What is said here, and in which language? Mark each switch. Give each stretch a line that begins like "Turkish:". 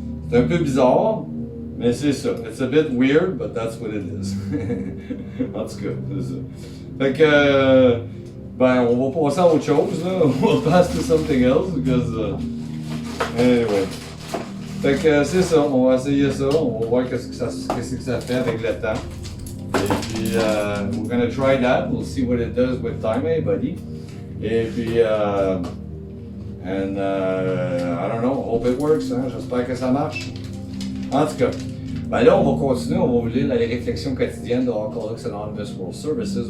French: C'est un peu bizarre. Mais c'est ça.
English: It's a bit weird, but that's what it is.
French: En tout cas, c'est ça. Fait que, ben, on va passer à autre chose, là.
English: We'll pass to something else, because, anyway.
French: Fait que, c'est ça. On va essayer ça. On va voir qu'est-ce que ça fait avec le temps. Et puis,
English: we're gonna try that. We'll see what it does with time, buddy.
French: Et puis,
English: I don't know. Hope it works,
French: hein. J'espère que ça marche. En tout cas, ben là, on va continuer, on va vous lire les réflexions quotidiennes de Alcoholics Anonymous World Services.